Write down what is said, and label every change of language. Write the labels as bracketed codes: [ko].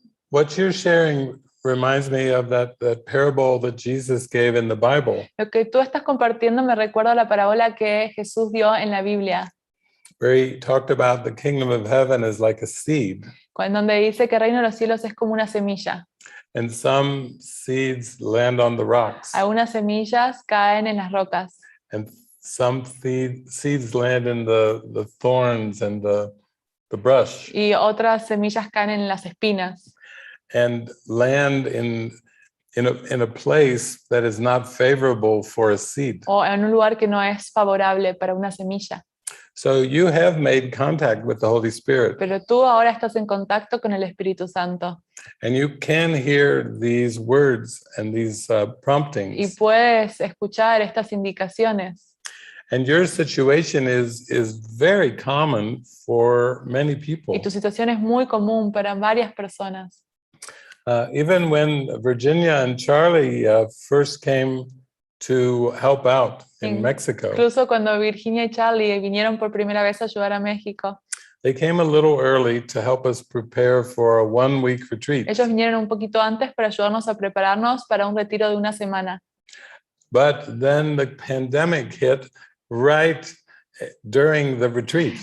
[en] What you're sharing reminds me of that parable that Jesus gave in the Bible, [es] Lo que tú estás compartiendo me recuerda a la parábola que Jesús dio en la Biblia, [en] where he talked about the kingdom of heaven as like a seed, [es] donde dice que el reino de los cielos es como una semilla. [en] and some seeds land on the rocks, [es] Algunas semillas caen en las rocas [en] and some seeds land in the thorns and the brush, [es] y otras semillas caen en las espinas [en] and land in a place that is not favorable for a seed. [es] o en un lugar que no es favorable para una semilla. [en] So you have made contact with the Holy Spirit, [es] Pero tú ahora estás en contacto con el Espíritu Santo [en] and you can hear these words and these [es] y [en] promptings. [es] puedes escuchar estas indicaciones. [en] And your situation is very common for many people. [es] Y tu situación es muy común para varias personas. [en] Even when Virginia and Charlie first came to help out in Mexico, [es] Incluso cuando Virginia y Charlie vinieron por primera vez a ayudar a México, [en] they came a little early to help us prepare for a 1-week retreat. [es] ellos vinieron un poquito antes para ayudarnos a prepararnos para un retiro de una semana. [en] But then the pandemic hit right during the retreat.